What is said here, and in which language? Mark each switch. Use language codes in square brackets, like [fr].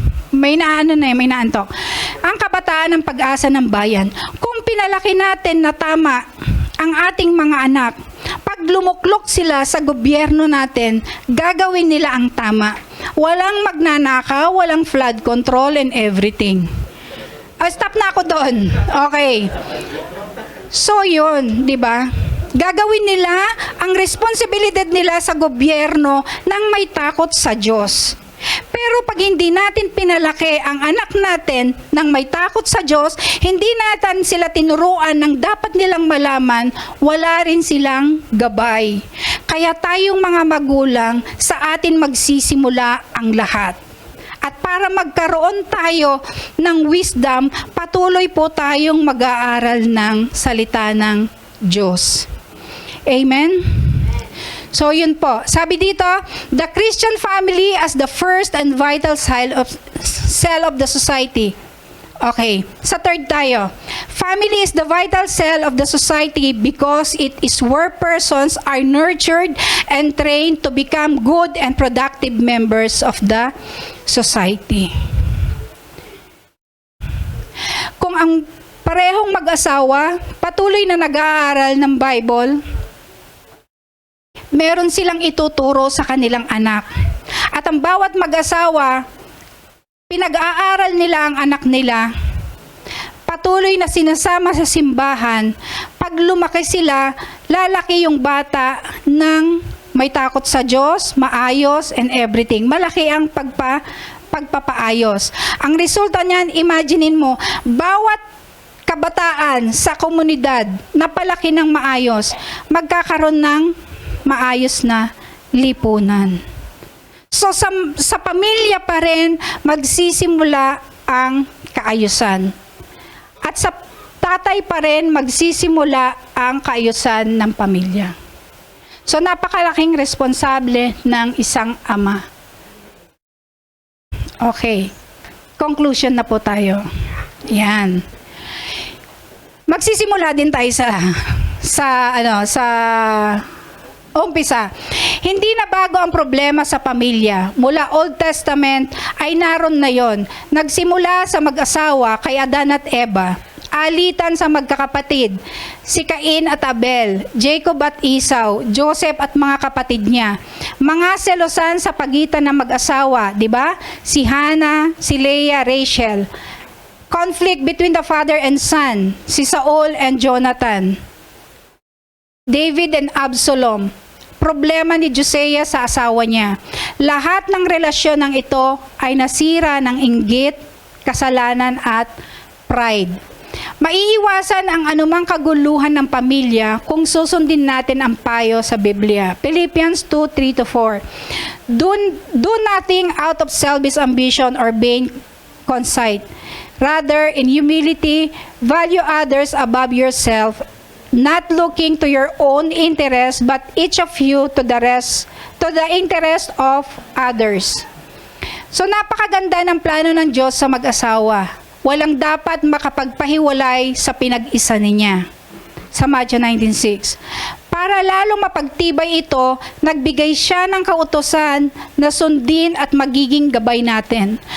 [tl] May naantok. Ang kabataan ang pag-asa ng bayan. Kung pinalaki natin na tama ang ating mga anak, pag lumuklok sila sa gobyerno natin, gagawin nila ang tama. Walang magnanakaw, walang flood control [en] and everything. [tl] Stop na ako doon. Okay. So yun, di ba? Gagawin nila ang responsibilidad nila sa gobyerno nang may takot sa Diyos. Pero pag hindi natin pinalaki ang anak natin nang may takot sa Diyos, hindi natin sila tinuruan ng dapat nilang malaman, wala rin silang gabay. Kaya tayong mga magulang, sa atin magsisimula ang lahat. At para magkaroon tayo ng wisdom, patuloy po tayong mag-aaral ng salita ng Diyos. Amen? So yun po. Sabi dito, [en] the Christian family as the first and vital cell of the society. Okay. [tl] Sa third tayo. [en] Family is the vital cell of the society because it is where persons are nurtured and trained to become good and productive members of the society. [tl] Kung ang parehong mag-asawa patuloy na nag-aaral ng Bible, meron silang ituturo sa kanilang anak. At ang bawat mag-asawa, pinag-aaral nila ang anak nila, patuloy na sinasama sa simbahan. Pag lumaki sila, lalaki yung bata ng may takot sa Diyos, maayos, [en] and everything. [tl] Malaki ang pagpapaayos. Ang resulta niyan, imaginein mo, bawat kabataan sa komunidad na palaki ng maayos, magkakaroon ng maayos na lipunan. So sa pamilya pa rin magsisimula ang kaayusan. At sa tatay pa rin magsisimula ang kaayusan ng pamilya. So napakalaking responsable ng isang ama. Okay. Conclusion na po tayo. Yan. Magsisimula din tayo sa umpisa. Hindi na bago ang problema sa pamilya. Mula Old Testament ay naroon na yon. Nagsimula sa mag-asawa kay Adan at Eva. Alitan sa magkakapatid, si Cain at Abel, Jacob at Esau, Joseph at mga kapatid niya. Mga selosan sa pagitan ng mag-asawa, di ba? Si Hannah, si Leah, Rachel. [en] Conflict between the father and son, si Saul and Jonathan. [tl] David and Absalom. Problema ni Josiah sa asawa niya. Lahat ng relasyon ng ito ay nasira ng inggit, kasalanan at pride. Maiiwasan ang anumang kaguluhan ng pamilya kung susundin natin ang payo sa Biblia. [en] Philippians 2:3-4. Do nothing out of selfish ambition or vain conceit. Rather, in humility, value others above yourself, not looking to your own interest, but each of you to the interest of others. [tl] So napakaganda ng plano ng Diyos sa mag-asawa. Walang dapat makapagpahiwalay sa pinag-isa niya. Sa Matthew 19:6. Para lalong mapagtibay ito, nagbigay siya ng kautusan na sundin at magiging gabay natin.